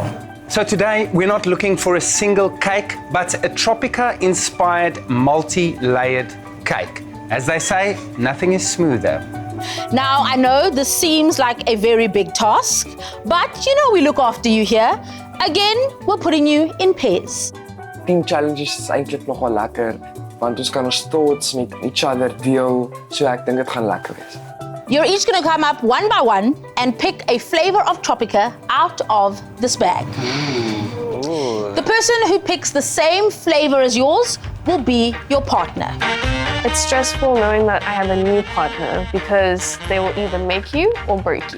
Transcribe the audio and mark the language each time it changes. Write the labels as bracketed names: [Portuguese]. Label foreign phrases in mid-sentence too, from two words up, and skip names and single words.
[English] So today, we're not looking for a single cake, but a Tropica-inspired multi-layered cake. As they say, nothing is smoother. Now, I know this seems like a very big task, but you know we look after you here. Again, we're putting you in pairs. [Afrikaans] Team challenges is eintlik nogal lekker, want ons kan ons thoughts met [English] each other [Afrikaans] deel, so ek dink dit gaan lekker wees. [English] You're each going to come up one by one and pick a flavor of Tropica out of this bag. Ooh. The person who picks the same flavor as yours will be your partner. It's stressful knowing that I have a new partner because they will either make you or break you.